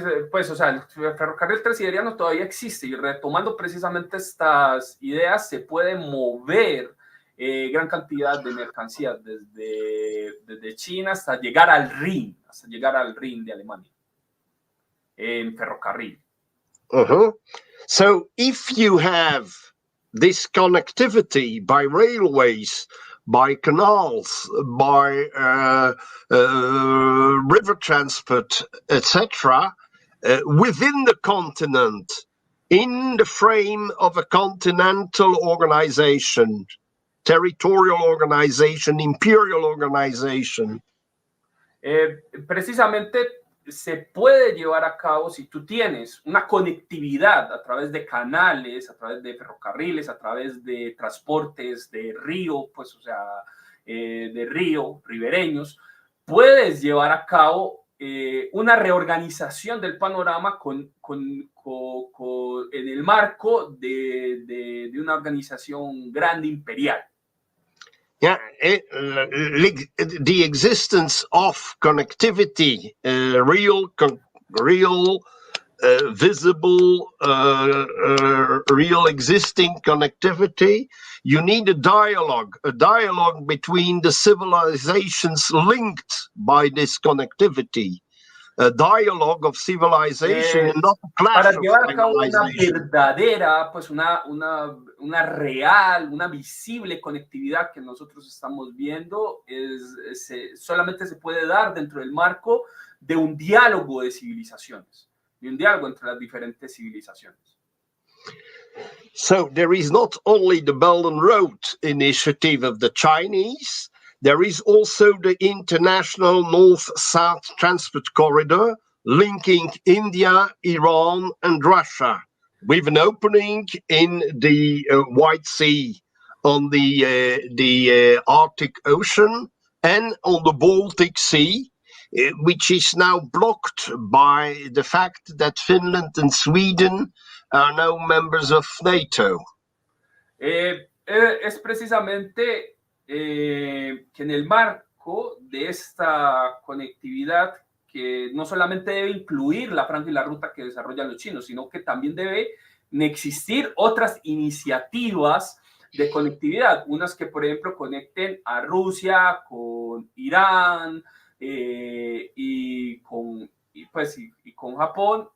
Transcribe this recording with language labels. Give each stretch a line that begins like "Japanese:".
Spanish: Pues, o sea, el ferrocarril transsiberiano todavía existe y retomando precisamente estas ideas se puede mover gran cantidad de mercancías desde China hasta llegar al Rin de Alemania en ferrocarril.
English: So if you have this connectivity by railways, by canals, by river transport, etc., within the continent, in the frame of a continental organization, territorial organization, imperial organization.
Spanish: Precisamente se puede llevar a cabo si tú tienes una conectividad a través de canales, a través de ferrocarriles, a través de transportes de río, pues, o sea, de río, ribereños, puedes llevar a cabo una reorganización del panorama en el marco de una organización grande imperial.
English: Yeah, the existence of connectivity, real, visible, real existing connectivity, you need a dialogue between the civilizations linked by this connectivity. A dialogue of civilization and not a clash.
Spanish: Para llevar a cabo una verdadera, pues una real, una visible conectividad que nosotros estamos viendo, solamente se puede dar dentro del marco de un diálogo de civilizaciones, de un diálogo entre las diferentes civilizaciones.
English: So there is not only the Belt and Road Initiative of the Chinese, there is also the International North-South Transport Corridor linking India, Iran, and Russia, with an opening in the White Sea on the Arctic Ocean and on the Baltic Sea, which is now blocked by the fact that Finland and Sweden are now members of NATO.
Spanish: Es precisamente que en el marco de esta conectividad que no solamente debe incluir la franja y la ruta que desarrollan los chinos, sino que también deben existir otras iniciativas de conectividad, unas que por ejemplo conecten a Rusia con Irán y con Japón.